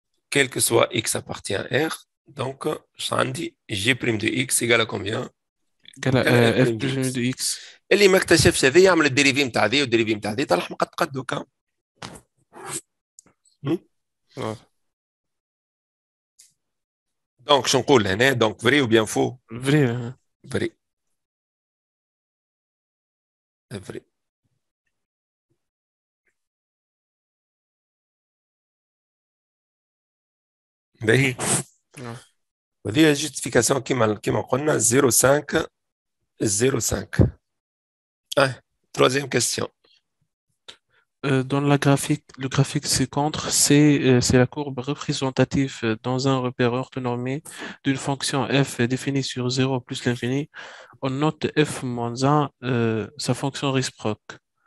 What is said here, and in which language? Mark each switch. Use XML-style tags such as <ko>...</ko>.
<fr>Quel que soit x appartient à R, donc je عندي g prime de x égale à combien؟ égale à f prime de x.</fr> <ar>اللي ما اكتشفش هذه يعمل الديريفي نتاع هذه والديريفي نتاع هذه طلع مقد دوكا. دونك شو نقول هنا؟ دونك فري وبيان فو؟</ar> <fr>فري. فري. فري.</fr> <ar>باهي. وهذه جوستيفيكاسيون كيما قلنا 0.5 0.5.</ar> <fr>Troisième question. Dans le graphique ci-contre, c'est la courbe représentative dans un repère orthonormé d'une fonction f définie sur 0 plus l'infini. On note f moins 1, sa fonction réciproque.</fr>